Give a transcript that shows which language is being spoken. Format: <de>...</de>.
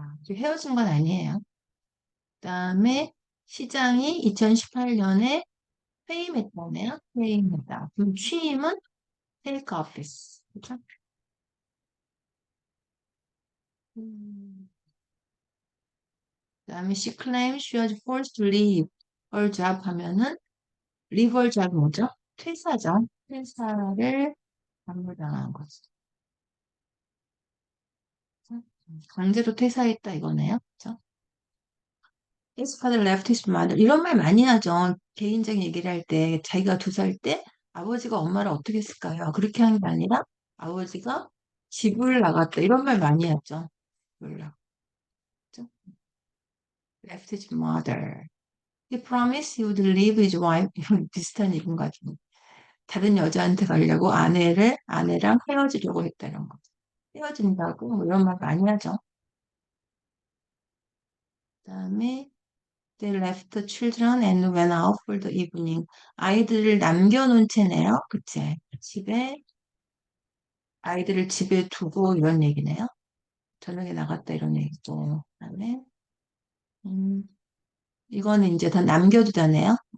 <ko>헤어진 건 아니에요. 그다음에 시장이 2018년에 퇴임했다네요. 퇴임했다. 그럼 취임은 테이크 오피스. 그죠? 음, 그다음에</ko> <en>she claims she was forced to leave her job</en> <ko>하면은</ko> <en>leave her job</en> <ko>뭐죠? 퇴사죠. 퇴사를 강요당한 거죠. 그죠? 강제로 퇴사했다 이거네요. 그죠?</ko> <en>His father left his mother.</en> <ko>이런 말 많이 하죠. 개인적인 얘기를 할 때 자기가 2살 때 아버지가 엄마를 어떻게 했을까요? 그렇게 한 게 아니라 아버지가 집을 나갔다. 이런 말 많이 하죠. 몰라.</ko> <en>left his mother. He promised he would leave his wife.</en> <ko>이건 비슷한 얘기인 것 같은데. 다른 여자한테 가려고 아내랑 헤어지려고 했다는 거. 헤어진다고 뭐 이런 말 많이 하죠. 그다음에</ko> <en>they left the children and went out for the evening.</en> <ko>아이들을 남겨놓은 채네요. 그치? 아이들을 집에 두고 이런 얘기네요. 저녁에 나갔다 이런 얘기죠. 그다음에 음, 이거는 이제 다 남겨두다네요.</ko>